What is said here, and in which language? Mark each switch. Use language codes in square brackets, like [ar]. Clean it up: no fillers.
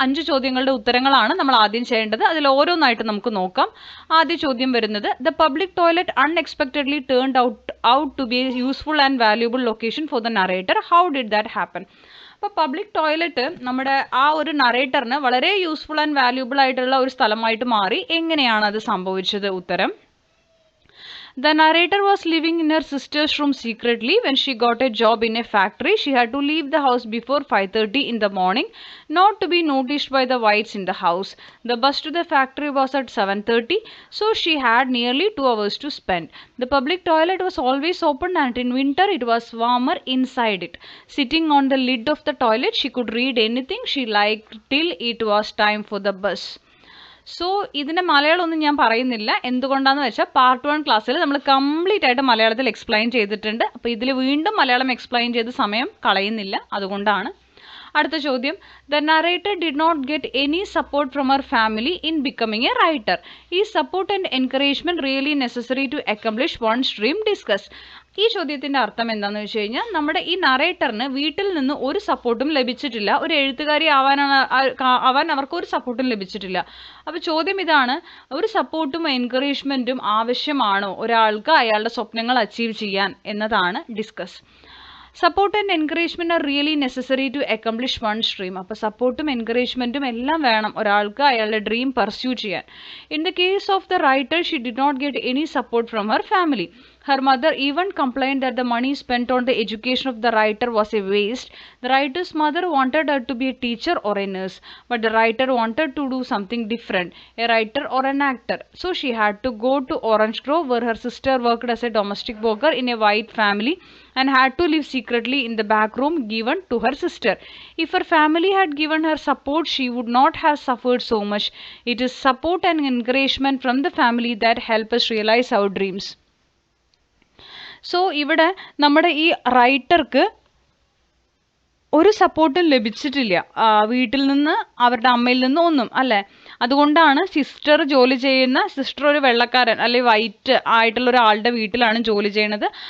[ml] 5 ചോദ്യങ്ങളുടെ ഉത്തരങ്ങളാണ് നമ്മൾ ആദ്യം ചെയ്യേണ്ടത്. അതിൽ ഓരോന്നായിട്ട് നമുക്ക് നോക്കാം. ആദ്യ ചോദ്യം വരുന്നത് [en] The public toilet unexpectedly turned out to be a useful and valuable location for the narrator. How did that happen? [ml] അപ്പോൾ പബ്ലിക് ടോയ്ലറ്റ് നമ്മുടെ ആ ഒരു നറേറ്ററിന് വളരെ യൂസ്ഫുൾ ആൻഡ് വാല്യൂബിൾ ആയിട്ടുള്ള ഒരു സ്ഥലമായിട്ട് മാറി. എങ്ങനെയാണ് അത് സംഭവിച്ചത്? [en] ഉത്തരം: The narrator was living in her sister's room secretly. When she got a job in a factory, she had to leave the house before 5:30 in the morning, not to be noticed by the whites in the house. The bus to the factory was at 7:30, so she had nearly 2 hours to spend. The public toilet was always open, and in winter it was warmer inside it. Sitting on the lid of the toilet, she could read anything she liked till it was time for the bus. [ml] So ഇതിൻ്റെ മലയാളമൊന്നും ഞാൻ പറയുന്നില്ല. എന്തുകൊണ്ടാണെന്ന് വെച്ചാൽ part 1 ക്ലാസ്സിൽ നമ്മൾ complete ആയിട്ട് മലയാളത്തിൽ explain ചെയ്തിട്ടുണ്ട്. അപ്പോൾ ഇതിൽ വീണ്ടും മലയാളം എക്സ്പ്ലെയിൻ ചെയ്ത് സമയം കളയുന്നില്ല, അതുകൊണ്ടാണ്. അടുത്ത ചോദ്യം: [en] The narrator did not get any support from her family in becoming a writer. ഈ support and encouragement really necessary to accomplish one's dream? Discuss. [ml] ഈ ചോദ്യത്തിൻ്റെ അർത്ഥം എന്താണെന്ന് വെച്ച് കഴിഞ്ഞാൽ നമ്മുടെ ഈ നറേറ്ററിന് വീട്ടിൽ നിന്ന് ഒരു സപ്പോർട്ടും ലഭിച്ചിട്ടില്ല. ഒരു എഴുത്തുകാരി ആവാൻ അവർക്ക് ഒരു സപ്പോർട്ടും ലഭിച്ചിട്ടില്ല. അപ്പോൾ ചോദ്യം ഇതാണ്: ഒരു സപ്പോർട്ടും എൻകറേജ്മെൻറ്റും ആവശ്യമാണോ ഒരാൾക്ക് അയാളുടെ സ്വപ്നങ്ങൾ അച്ചീവ് ചെയ്യാൻ എന്നതാണ് discuss. [en] Support and encouragement are really necessary to accomplish one's dream. [ml] അപ്പോൾ സപ്പോർട്ടും എൻകറേജ്മെൻറ്റും എല്ലാം വേണം ഒരാൾക്ക് അയാളുടെ ഡ്രീം പെർസ്യൂ ചെയ്യാൻ. [en] In the case of the writer, she did not get any support from her family. Her mother even complained that the money spent on the education of the writer was a waste. The writer's mother wanted her to be a teacher or a nurse, but the writer wanted to do something different, a writer or an actor. So she had to go to Orange Grove, where her sister worked as a domestic worker in a white family and had to live secretly in the back room given to her sister. If her family had given her support, she would not have suffered so much. It is support and encouragement from the family that help us realize our dreams. [ml] So ഇവിടെ നമ്മുടെ ഈ റൈറ്റർക്ക് ഒരു സപ്പോർട്ടും ലഭിച്ചിട്ടില്ല വീട്ടിൽ നിന്ന്, അവരുടെ അമ്മയിൽ നിന്ന് ഒന്നും, അല്ലേ? അതുകൊണ്ടാണ് സിസ്റ്റർ ഒരു വെള്ളക്കാരൻ അല്ലെങ്കിൽ വൈറ്റ് ആയിട്ടുള്ള ഒരാളുടെ വീട്ടിലാണ് ജോലി ചെയ്യണത്.